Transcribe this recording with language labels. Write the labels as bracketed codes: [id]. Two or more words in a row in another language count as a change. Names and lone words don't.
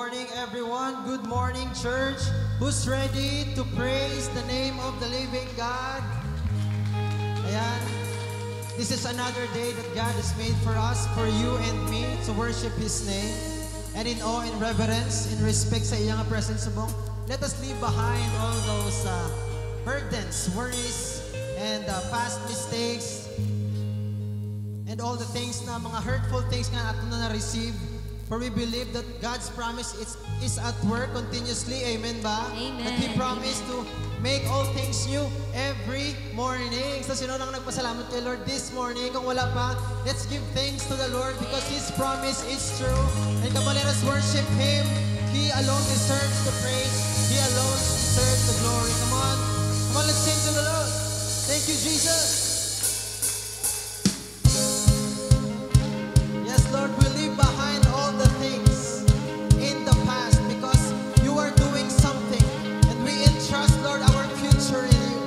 [en] everyone. Good morning, church. Who's ready to praise the name of the living God? Ayan. This is another day that God has made for us, for you and me, to worship His name. And in awe and reverence, in respect [hil] sa iyang presence mo, [en] let us leave behind all those burdens, worries, and past mistakes, and all the things na mga hurtful things [hil] nga ato na na-receive. [en] For we believe that God's promise is at work continuously. Amen ba? Amen. That He promised to make all things new every morning. [hil] So sino nang nagpasalamat kay Lord this morning? Kung wala pa, [en] let's give thanks to the Lord because His promise is true. And come on, let us worship Him. He alone deserves the praise. He alone deserves the glory. Come on, let's sing to the Lord. Thank you, Jesus. Yes, Lord, we leave behind all the things in the past because you are doing something and we entrust, Lord, our future in you.